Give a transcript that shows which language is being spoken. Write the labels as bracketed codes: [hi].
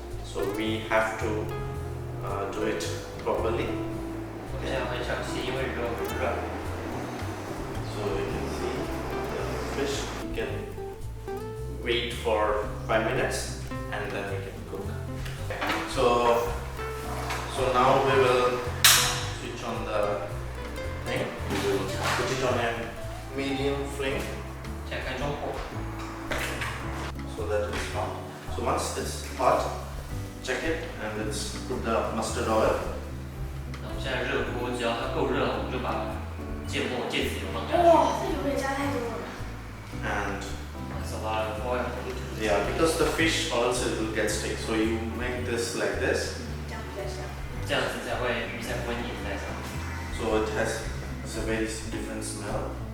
[en] So we have to do it properly. [zh] 我们现在很小心，因为鱼肉很软。 [en] So you can see the fish. You can wait for 5 minutes and then we can cook. So now we will switch on the thing. We will put it on a medium flame [zh] 现在开中火， [en] so that it's hot. So once it's hot, check it and let's put the mustard oil. [zh] 那我们现在热锅，只要它够热，我们就把芥子油放下去。哇，这油也加太多了。 [en] And That's a lot of oil. yeah, because the fish also will get stick. So you make this like this. [zh] 这样比较香。这样子才会鱼才不会粘在上面。 [en] So it has it's a very different smell.